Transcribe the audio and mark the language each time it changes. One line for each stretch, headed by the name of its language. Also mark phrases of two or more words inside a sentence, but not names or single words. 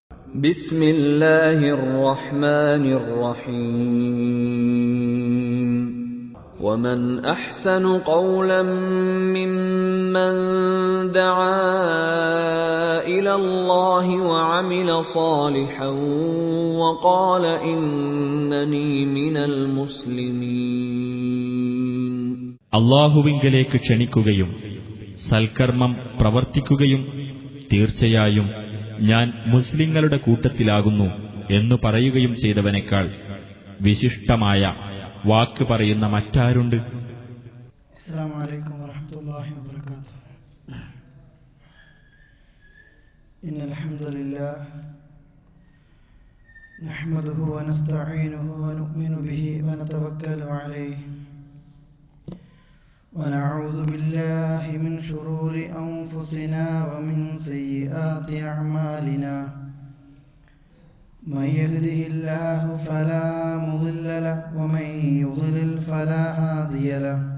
Arabic: بسم الله الرحمن الرحيم ومن أحسن قولا ممن دعا إلى الله وعمل صالحا وقال إنني من المسلمين.
Malayalam: അല്ലാഹുവിങ്കലേക്ക് ക്ഷണിക്കുകയും സൽക്കർമ്മം പ്രവർത്തിക്കുകയും തീർച്ചയായും ഞാൻ മുസ്ലിങ്ങളുടെ കൂട്ടത്തിലാകുന്നു എന്നു പറയുകയും ചെയ്തവനേക്കാൾ വിശിഷ്ടമായ വാക്ക് പറയുന്ന മറ്റാരുണ്ട്?
Arabic: السلام عليكم ورحمة الله وبركاته. إن الحمد لله نحمده ونستعينه ونؤمن به ونتوكل عليه ونعوذ بالله من شرور أنفسنا ومن سيئات أعمالنا من يهده الله فلا مضل له ومن يضلل فلا هادي له